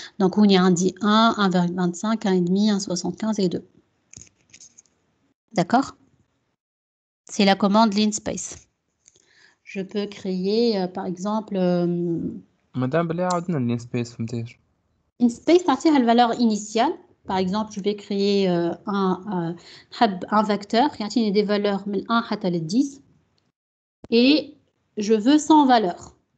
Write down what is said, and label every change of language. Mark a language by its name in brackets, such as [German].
[French] Donc, on y a un dit 1, 1,25, 1,5, 1,75 et 2. D'accord? C'est la commande linspace. Je peux créer, par exemple... [Arabic] Madame, بلي عاودنا linspace فهمتيش. [French] linspace, c'est la valeur initiale. Par exemple, je vais créer un vecteur qui a des valeurs de 1 à 10 et je veux 100 valeurs.